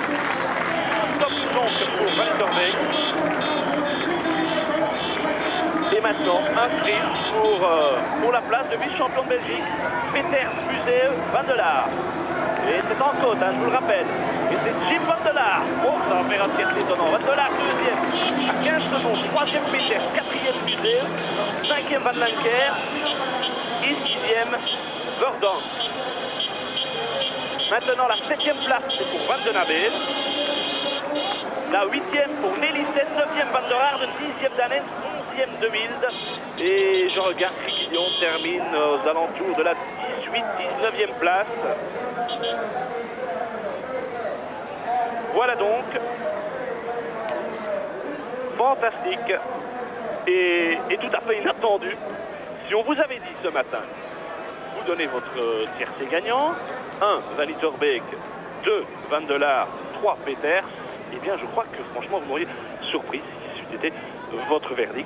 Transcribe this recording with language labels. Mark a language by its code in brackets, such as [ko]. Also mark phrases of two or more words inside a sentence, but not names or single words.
[fr] Top donc pour Van Ytterbeek. Et maintenant, un sprint pour la place de vice-champion de Belgique, Peters, Museeuw, Van der Laar. Et c'est en côte, hein, je vous le rappelle. Et c'est Jim Van der Laar. Oh, ça va faire un sketch étonnant. Van der Laar, 2e, à 15 secondes. 3e Peters, 4e Museeuw, 5e Van Lancker et 6e Verdonk. Maintenant, la 7e place, c'est pour Van den Abel. La 8e pour Nelissen, 9e Van der Aarde, 10e Danen, 11e de Wild. Et je regarde Criquillon termine aux alentours de la 18-19e place. Voilà donc. Fantastique. Et tout à fait inattendu. Si on vous avait dit ce matin, vous donnez votre tiercé gagnant, 1 Van Ytterbeek, 2 Van der Laar, 3 Peters, eh bien je crois que franchement vous m'auriez surpris si c'était votre verdict.